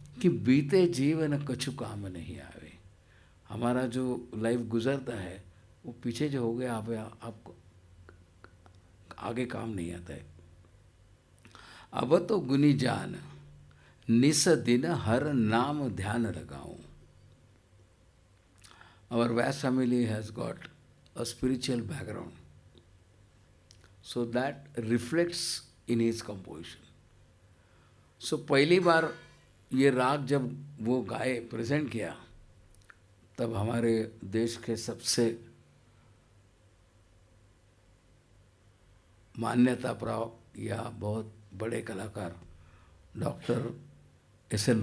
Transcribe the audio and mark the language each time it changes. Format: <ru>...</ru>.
<hi>कि बीते जीवन कछु काम नहीं आवे। हमारा जो लाइफ गुजरता है वो पीछे जो हो गया आपको आगे काम नहीं आता है। अब तो गुनी जान निस दिन हर नाम ध्यान लगाऊं।</hi> <en>Our Vyas family has got a spiritual background, so that reflects in his composition.</en> <hi>So पहली बार ये राग जब वो गाए प्रेजेंट किया, तब हमारे देश के सबसे मान्यता प्राप्त या बहुत बड़े कलाकार डॉक्टर एस.एन.</hi>